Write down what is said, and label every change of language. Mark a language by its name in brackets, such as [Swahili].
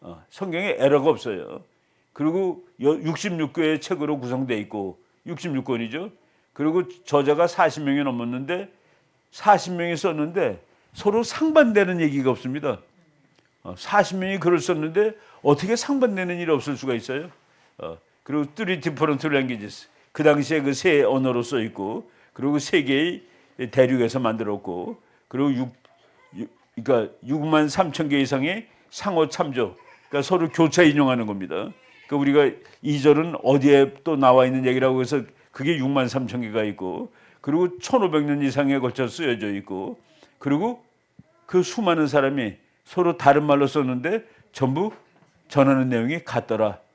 [Korean] 성경에 에러가 없어요. 그리고 66개의 책으로 구성되어 있고 66권이죠. 그리고 저자가 40명이 넘었는데 40명이 썼는데 서로 상반되는 얘기가 없습니다. 40명이 글을 썼는데 어떻게 상반되는 일이 없을 수가 있어요? 그리고 [English] three different languages. [Korean] 그 당시에 그 세 언어로 써 있고, 그리고 세 개의 대륙에서 만들었고, 그리고 그러니까 6만 3천 개 이상의 상호 참조. 그러니까 서로 교차 인용하는 겁니다. 그러니까 우리가 2절은 어디에 또 나와 있는 얘기라고 해서 그게 6만 3천 개가 있고, 그리고 1,500년 이상에 걸쳐 쓰여져 있고, 그리고 그 수많은 사람이 서로 다른 말로 썼는데 전부 전하는 내용이 같더라.